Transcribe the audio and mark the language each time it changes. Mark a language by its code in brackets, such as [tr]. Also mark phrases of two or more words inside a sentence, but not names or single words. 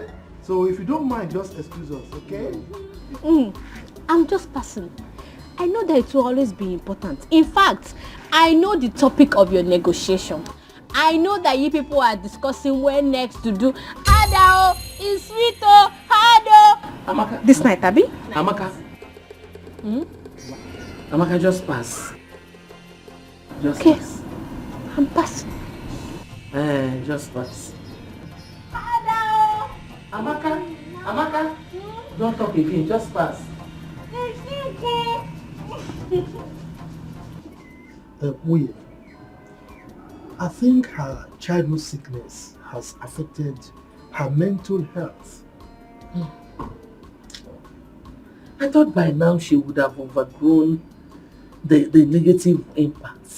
[en] So if you don't mind, just excuse us, okay? I'm just passing. I know that it will always be important. In fact, I know the topic of your negotiation. I know that you people are discussing where next to do Adao, Iswito, Hado. Amaka. This night, Abi? Amaka. Amaka, just pass. Just pass. I'm passing. Just pass. Adao. Amaka. Amaka. Don't talk again, just pass. Wait. I think her childhood sickness has affected her mental health. I thought by now she would have overgrown the negative impact.